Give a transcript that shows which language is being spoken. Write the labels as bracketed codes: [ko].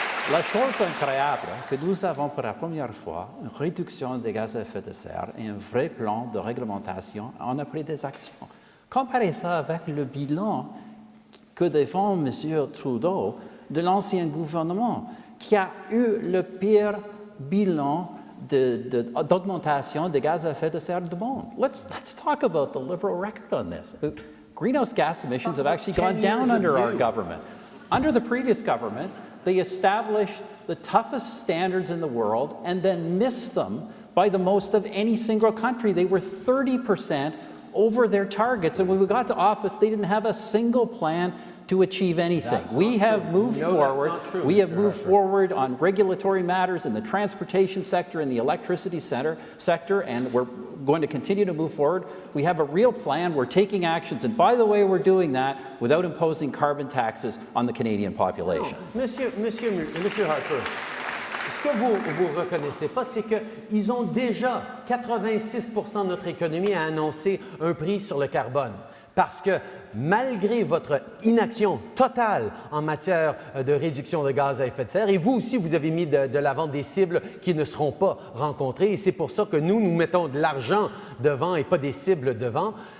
[fr] La chose incroyable, que nous avons pour la première fois une réduction des gaz à effet de serre et un vrai plan de réglementation. On a pris des actions. Comparez ça avec le bilan que défend M. Trudeau de l'ancien gouvernement, qui a eu le pire bilan d'augmentation des gaz à effet de serre du monde. [en] Let's talk about the Liberal record on this. Greenhouse gas emissions have actually gone down under our government. Under the previous government, they established the toughest standards in the world and then missed them by the most of any single country. They were 30% over their targets, and when we got to office, they didn't have a single plan to achieve anything. We have moved forward. We have moved forward on regulatory matters in the transportation sector and the electricity sector, and we're going to continue to move forward. We have a real plan. We're taking actions, and by the way, we're doing that without imposing carbon taxes on the Canadian population. [fr] Monsieur Harper, ce que vous ne reconnaissez pas, c'est qu'ils ont déjà 86% de notre économie à annoncer un prix sur le carbone. Parce que malgré votre inaction totale en matière de réduction de gaz à effet de serre, et vous aussi, vous avez mis de l'avant des cibles qui ne seront pas rencontrées, et c'est pour ça que nous mettons de l'argent devant et pas des cibles devant.